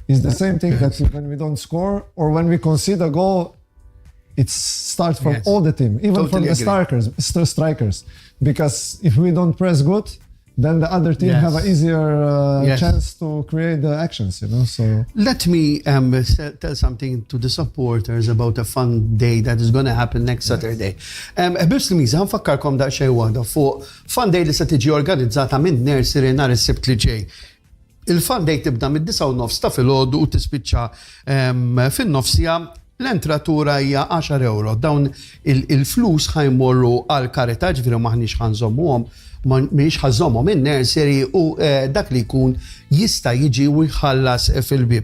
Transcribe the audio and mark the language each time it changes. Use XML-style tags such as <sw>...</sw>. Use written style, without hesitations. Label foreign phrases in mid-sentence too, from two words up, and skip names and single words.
<en>It's the same thing that when we don't score or when we concede a goal, it starts from all the team, even from Totally the agree. strikers. Because if we don't press good, then the other team have an easier chance to create the actions, you know. So Let me tell something to the supporters about a fun day that is going to happen next Saturday.</en> <mt>Biex l-miza, nfakkarkom da xej waħda fuq</mt> <en>fun day</en> <mt>li se tiġi organizzata minn Nursery nhar is-Sibt li ġej. Il-</mt> <en>fun day</en> <mt>tibda mid-9:30 ta' filgħodu u tispiċċa fin-nofsija. L-entratura hija 10 euro. Dawn il-flus ħajmorru għal karità, ġifieri maħniex ħanżommuhom, mhix ħażommhom in-nursery u dak li jkun jista' jiġi u jħallas fil-bieb.</mt>